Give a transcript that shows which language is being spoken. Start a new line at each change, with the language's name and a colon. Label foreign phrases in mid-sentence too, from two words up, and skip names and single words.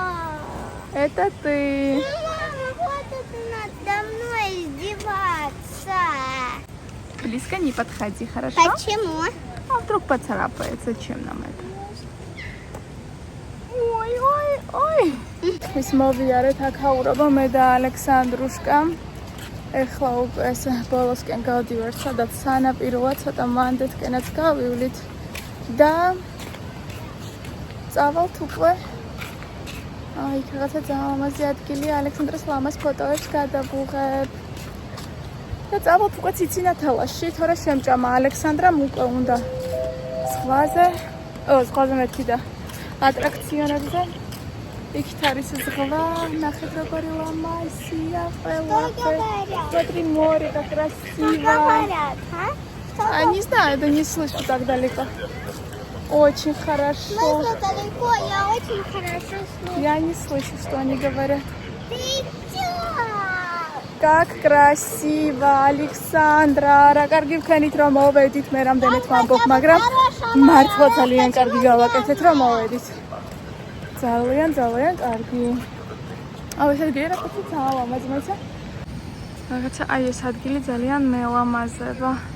Russian: Это ты. Мама, хватит надо мной издеваться. Близко не подходи, хорошо? Почему? А вдруг поцарапает? Зачем нам это? Ой, ой, ой.
Georgian: Ის მოვიარეთ აქაურობა მე და ალექსანდრუშკა. ეხლა უკვე ეს ბოლოსკენ გავდივართ, სადაც სანაპიროა, ცოტა მანდეთკენაც გავივლით და წავალთ უკვე. იქ რაღაცა ძალიან ლამაზი ადგილია, ალექსანდრას ლამაზ ფოტოებს გადავუღებ. და წავალთ უკვე ციცინათელაში, თორე შემჭამა ალექსანდრამ უკვე უნდა ზღვაზე მეთქი და ატრაქციონებზე. იქით არის ზღვა, ნახეთ როგორი ლამაზია ყველაფერი.
Russian: Смотри, море как красиво. Говорят, а? Не знаю, да не слышу так далеко. Очень хорошо. Слышу далеко, я очень хорошо слышу. Я не слышу, что они говорят. Ты чё? Как красиво, Александра.
Georgian: რა კარგი ვქენით რომ მოვედით, მე რამდენიც ვამბობ, მაგრამ მართლა ძალიან კარგი გავაკეთეთ რომ მოვედით. ძალიან კარგი. ეს ადგილი რაღაცა ძალიან ლამაზი მოიცა. რაღაცა აი ეს ადგილი ძალიან მელამაზება.